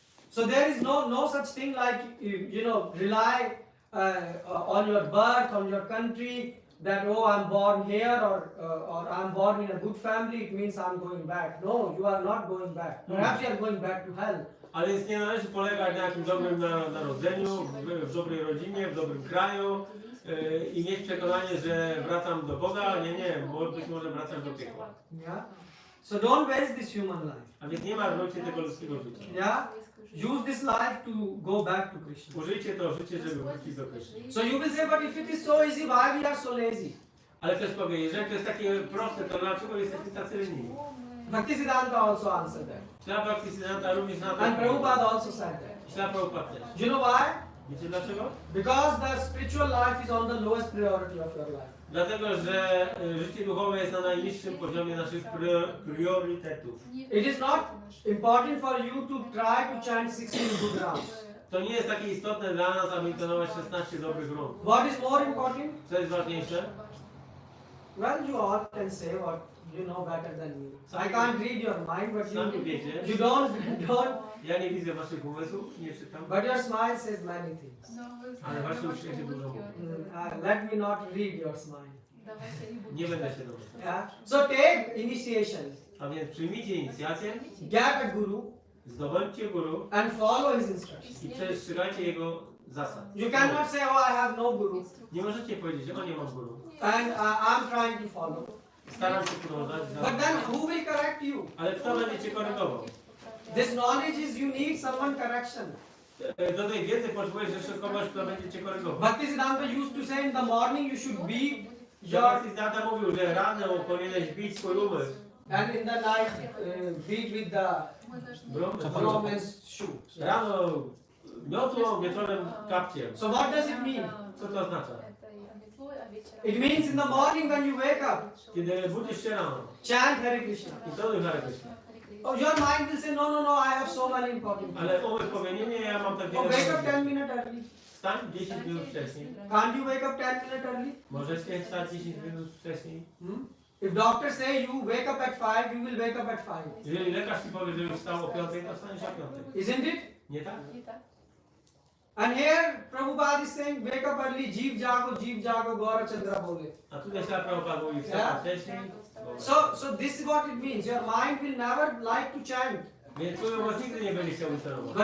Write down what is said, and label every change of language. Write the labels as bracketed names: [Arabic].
[English] So there is no such thing like you know rely on your birth, on your country. That oh I'm born here or I'm born in a good family. It means I'm going back. No, you are not going back. Perhaps you are going back to hell. [Polish] Ale więc nie należy polegać na jakimś dobrym narodzeniu, w dobrej rodzinie, w dobrym kraju i mieć przekonanie, że wracam do Boga. Nie, bo być może wracam do piekła. [English] Yeah. So don't waste this human life. [Polish] A więc nie marnujcie tego ludzkiego życia. [English] Yeah. Use this life to go back to Krishna. [Polish] Użyjcie to życie, żeby wrócić do Kryszny. [English] So you will say, but if it is so easy, why we are so lazy? [Polish] Ale ktoś powie, jeżeli to jest takie proste, to dlaczego jesteśmy tacy leniwi? [English] Bhaktisiddhanta also answered that. [Polish] Śla Bhaktisiddhanta również na to. [English] And Prabhupada also said that. [Polish] Śla Prabhupada też. [English] Do you know why? [Polish] Wiecie dlaczego? [English] Because the spiritual life is on the lowest priority of your life. [Polish] Dlatego, że życie duchowe jest na najniższym poziomie naszych priorytetów. [English] It is not important for you to try to chant 16 good rounds. [Polish] To nie jest takie istotne dla nas, aby intonować 16 dobrych rund. [English] What is more important? [Polish] Co jest ważniejsze? [English] Well, you all can say what you know better than me. I can't read your mind, but [Polish] Sami wiecie. [English] you don't. [Polish] Ja nie widzę waszych umysłów, nie czytam. [English] But your smile says many things. [Polish] Ale wasze uśmiechy dużo mówią. [English] Let me not read your smile. [Polish] Nie będę się domyślał. [English] Yeah. So take initiation. [Polish] A więc przyjmijcie inicjację, [English] Get a guru [Polish] zdobądźcie guru [English] and follow his instructions. [Polish] i przestrzegajcie jego zasad. [English] You cannot say, oh, I have no guru, [Polish] Nie możecie powiedzieć, o nie mam guru. [English] and I'm trying to follow. [Polish] Staram się podążać [English] But then who will correct you? [Polish] ale kto będzie cię korygował? [English] This knowledge is you need someone correction. [Polish] Do tej wiedzy potrzebujesz jeszcze kogoś, kto będzie cię korygował. [English] Bhaktisiddhanta used to say in the morning you should beat your [Polish] Bhaktisiddhanta mówił, że rano powinieneś bić swój umysł. [English] and in the night beat with the brahman's shoe. [Polish] Rano miotło, wieczorem kapciem. [English] So what does it mean? [Polish] Co to oznacza? [English] It means in the morning when you wake up, [Polish] Kiedy budzisz się rano [English] chant Hare Krishna. [Polish] i tonuj Hare Krishna. [English] Oh, your mind will say, no, I have so many important things. [Polish] Ale umysł powie, nie, ja mam tak [English] Oh, [Polish] wiele. [English] wake up 10 minutes early. [Polish] Wstań 10 minut wcześniej. [English] Can't you wake up 10 minutes early? [Polish] Możecie wstać 10 minut wcześniej. [English] If doctor say you wake up at 5, you will wake up at 5. [Polish] Jeżeli lekarz ci powie, że już wstał o 5, to wstaniesz o 5. [English] Isn't it? [Polish] Nie tak? [English] And here Prabhupada is saying wake up early, Jeev Jago, Gaura Chandra Bole. [Polish] A tutaj się Prabhupada mówi wstał [English] Yeah. [Polish] wcześniej. [English] So this is what it means. Your mind will never like to chant. [Polish] Więc twój umysł nigdy nie będzie chciał uczęszczać.